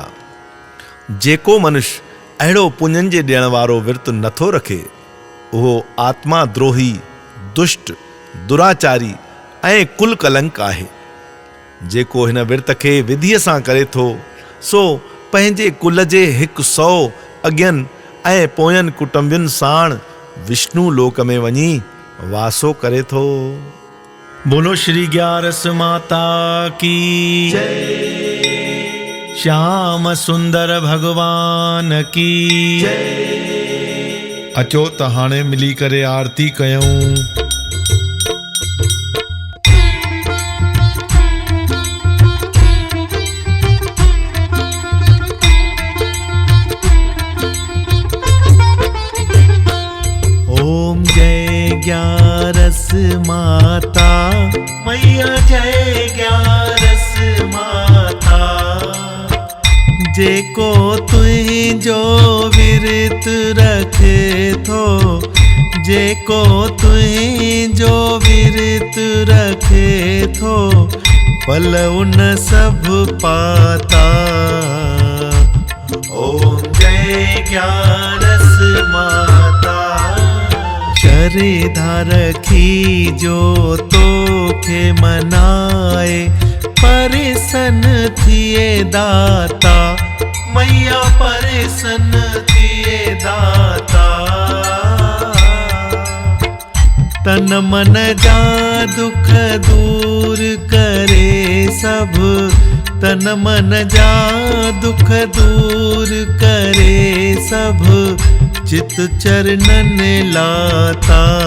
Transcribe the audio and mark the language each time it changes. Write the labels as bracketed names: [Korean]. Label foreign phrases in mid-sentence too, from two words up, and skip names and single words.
[Sindhi] जेको मनुष्य अहिड़ो पुञनि जे ॾियण वारो विर्त नथो रखे उहो आत्मा द्रोही, दुष्ट, दुराचारी ऐं कुल कलंक आहे। जेको हिन विर्त खे विधीअ सां करे थो सो पंहिंजे कुल जे 100 अज्ञनि ऐं पोयनि कुटुंबियुनि साण विष्णु लोक में वञी वासो करे थो। [Hindi] बोलो श्री ग्यारस माता की जय, श्याम सुंदर भगवान की जय। [Sindhi] अचो त हाणे मिली करे आरती कयूं। [Hindi] ओम जय ग्यारस माता मैया, जय ग्यारस माता। [Sindhi] जेको तुझो विरत रखे थो, जेको तुझो विरत रखे थो, [Hindi] फल उन सब पाता। ओम जय ग्यारस माता। [Sindhi] विरधा रखी जो तोखे मनाए, परिसन थिए दाता मैया परिसन थिए दाता। तन मन जा दुख दूर करे सब, तन मन जा दुख दूर करे सब, चित चरणन लाता।